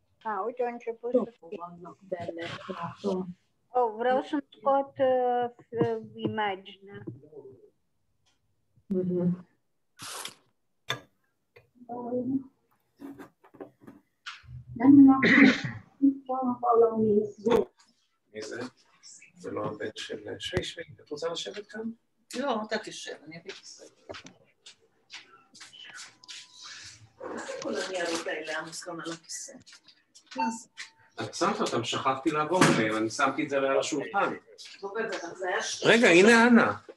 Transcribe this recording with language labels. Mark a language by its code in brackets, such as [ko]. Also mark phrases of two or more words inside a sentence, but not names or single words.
[ro] Uite, a început să fie. Oh, vreau să-mi scot imaginea. [he] מי זה? זה לא הבן של שי, את רוצה לשבת כאן? לא, אתה תשב, אני אביא כיסא. כל הניירות האלה, המוסכם על הכיסא. מה זה? את שמת אותם, שכחתי לעבור עליהם, אני שמתי את זה על השולחן. רגע, רגע, הנה אנה.